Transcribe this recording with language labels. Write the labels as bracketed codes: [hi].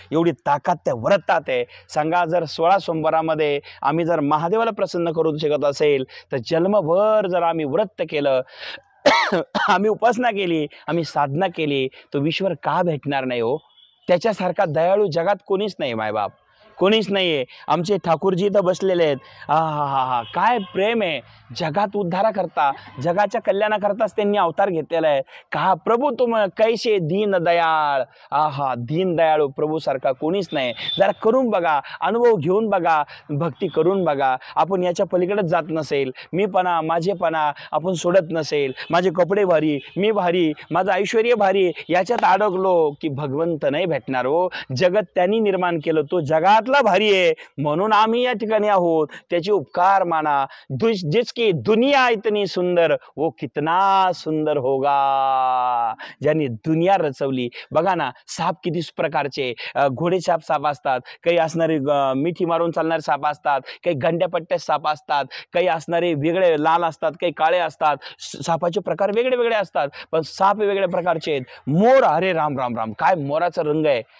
[mr] एवढी ताकद त्या व्रतात आहे. सांगा, जर 16 सोमवारामध्ये आम्ही जर महादेवाला प्रसन्न करू शकत असेल तर जन्मभर जर आम्ही व्रत केलं आम्ही उपासना केली, आम्ही साधना केली, तो ईश्वर का भेटणार नाही हो. त्याच्यासारखा दयाळू जगात कोणीच नाही मायबाप, कोणीच नाहीये. आमचे ठाकूरजी इथं बसलेले आहेत. हा काय प्रेम आहे. जगात उद्धारा करता, जगाच्या कल्याणाकरताच त्यांनी अवतार घेतलेला आहे. [hi] का प्रभू तुम कैसे दीन दयाळ. [mr] दीन दयाळू प्रभू सारखा कोणीच नाही. जरा करून बघा, अनुभव घेऊन बघा, भक्ती करून बघा. आपण याच्या पलीकडेच जात नसेल, मीपणा माझेपणा आपण सोडत नसेल, माझे कपडे भारी, मी भारी, माझं ऐश्वर्य भारी, याच्यात अडकलो की भगवंत नाही भेटणार हो. जगत त्यांनी निर्माण केलं, तो जगात भारी आहे म्हणून आम्ही या ठिकाणी आहोत. त्याचे उपकार माना. [hi] जिसकी दुनिया इतनी सुंदर वो कितना सुंदर होगा. [mr] ज्यांनी दुनिया रचवली. बघा ना, साप किती प्रकारचे, घोडेसाप साप असतात, काही असणारे मिठी मारून चालणारे साप असतात, काही गंड्यापट्ट्या साप असतात, काही असणारे वेगळे लाल असतात, काही काळे असतात. सापाचे प्रकार वेगळे वेगळे असतात, पण साप वेगळ्या प्रकारचे आहेत. मोर, अरे राम राम राम, काय मोराचा रंग आहे.